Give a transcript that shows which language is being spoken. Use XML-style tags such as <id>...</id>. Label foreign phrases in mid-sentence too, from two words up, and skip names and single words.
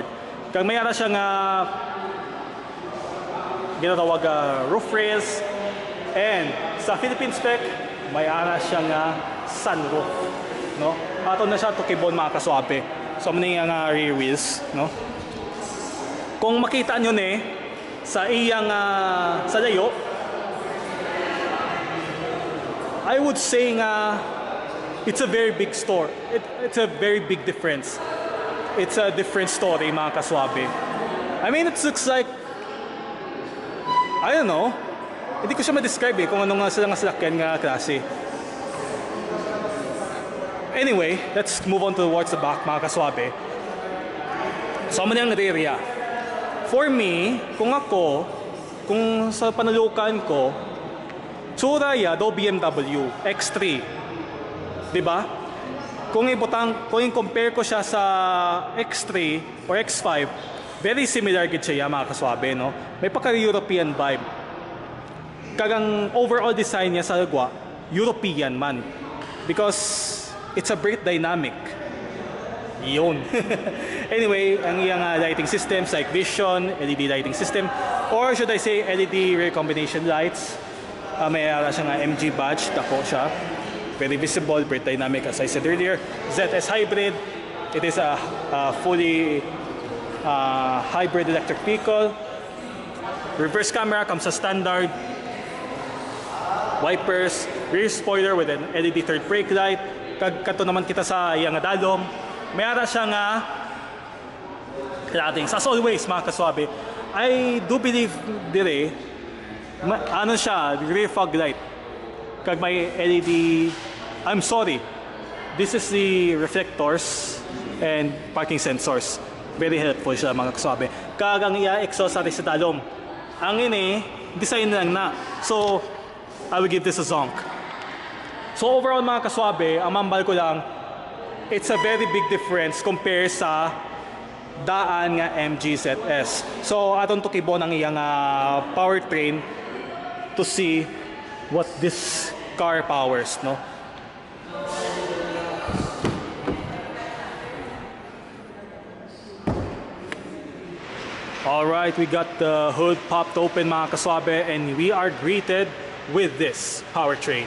<hil>Kag mayroon siyang ginatawag</hil> <en>roof rails,</en> <hil>and sa Philippine spec, mayroon siyang sunroof, no? Ato na siya tukibon mga kaswabe. So muna yung</hil> <en>rear wheels,</en> <hil>no? Kung makita nyo sa iyang sa layo,</hil> <en>I would say it's a very big store. It's a very big difference. It's a different story</en> <hil>mga kaswabe.</hil> <en>I mean, it looks like, I don't know,</en> <tl>hindi ko siya ma-describe kung ano</tl> <hil>nga sila salakyan nga klase.</hil> <en>Anyway, let's move on towards the back</en> <hil>mga kaswabe.</hil> <tl>So, ano yung rear.</tl> <en>For me,</en> <hil>kung sa panalukan ko, tsura daw BMW X3. Diba? Kung i-compare ko siya sa X3 or X5,</hil> <en>very similar</en> <hil>gid siya mga kaswabe, no? May pagka-European vibe. Kagang overall design niya sa lagwa, European man.</hil> <en>Because it's a brake dynamic. Yun. Anyway,</en> <hil>ang iyang</hil> <en>lighting systems like Vision, LED lighting system, or should I say LED rear combination lights.</en> <hil>May siyang MG badge, dako siya.</hil> <en>Very visible, brake dynamic as I said earlier. ZS hybrid. It is a fully hybrid electric vehicle. Reverse camera comes as standard. Wipers, rear spoiler with an LED third brake light.</en> <hil>Kato naman kita sa iyang dalom. Mayroon siyang claddings.</hil> <en>As always,</en> <hil>mga kaswabe,</hil> <en>I do believe</en> <hil>dire, ano siya,</hil> <en>rear fog light.</en> <hil>Kag may</hil> <en>LED, I'm sorry, this is the reflectors and parking sensors. Very helpful</en> <hil>siya mga kaswabe. Kag ang iya-exhaust natin sa talong. Ang ini, design lang na.</hil> <en>So, I will give this a zonk.</en> <hil>So overall mga kaswabe, ang mambal ko lang,</hil> <en>it's a very big difference compared</en> <hil>sa daan nga</hil> <en>MG ZS.</en> <hil>So atong tukibon ang iyang</hil> <en>powertrain to see what this car powers, no? Alright, we got the hood popped open</en> <hil>mga kaswabe,</hil> <en>and we are greeted with this powertrain.</en>